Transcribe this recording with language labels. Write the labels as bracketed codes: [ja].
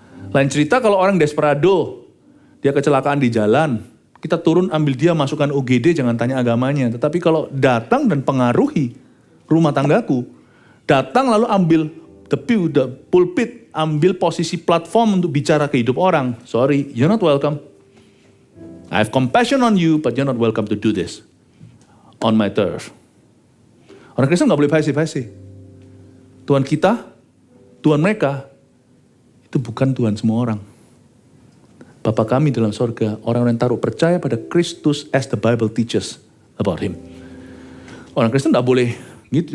[id] Lain cerita kalau orang desperado, dia kecelakaan di jalan, kita turun ambil dia masukkan UGD, jangan tanya agamanya. Tetapi kalau datang dan pengaruhi rumah tanggaku, datang lalu ambil [en] the pulpit, [id] ambil posisi platform untuk bicara ke hidup orang. [en] Sorry, you're not welcome. I have compassion on you, but you're not welcome to do this on my turf. [id] Orang Kristen gak boleh paisi. Tuhan kita, Tuhan mereka, itu bukan Tuhan semua orang. Bapa kami dalam sorga, orang-orang yang taruh percaya pada Kristus [en] as the Bible teaches about Him. [id] Orang Kristen gak boleh gitu.